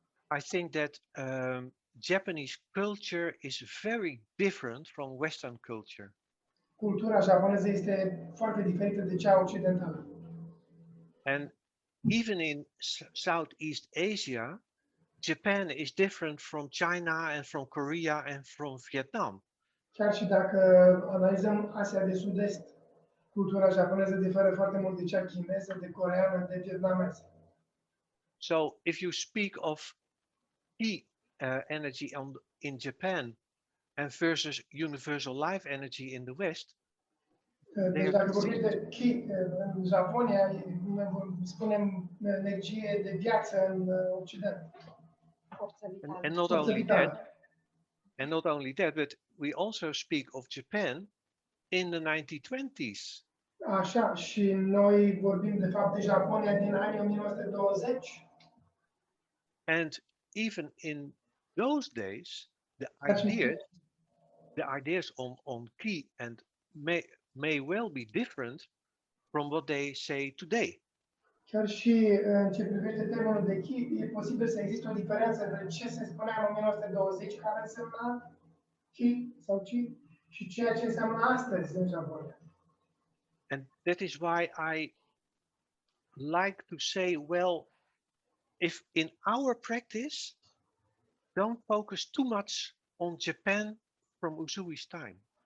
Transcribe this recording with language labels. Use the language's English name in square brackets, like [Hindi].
[English] I think that Japanese culture is very different from Western culture. [Romanian] Cultura japoneză este foarte diferită de cea occidentală. [English] And even in Southeast Asia, Japan is different from China and from Korea and from Vietnam. [Romanian] Chiar și dacă analizăm Asia de Sud-Est, cultura japoneză diferă foarte mult de cea chineză, de coreeană, de vietnameză. [English] So if you speak of Ki energy in Japan and versus universal life energy in the West, [Romanian] deci dacă vorbim de Ki în Japonia, spunem energie de viață în Occident. [English] And not only that, but we also speak of Japan in the 1920s. [Romanian] Așa, și noi vorbim de fapt de Japonia din anii 1920. [English] And even in those days, the ideas on Ki and may well be different from what they say today. [Romanian] Chiar și în ce privește termenul de chi, e posibil să existe o diferență între ce se spunea în 1920, care însemna chi sau chi, și ceea ce înseamnă astăzi în Japonia. [English] And that is why I like to say, well, if in our practice, don't focus too much on Japan from Usui's time.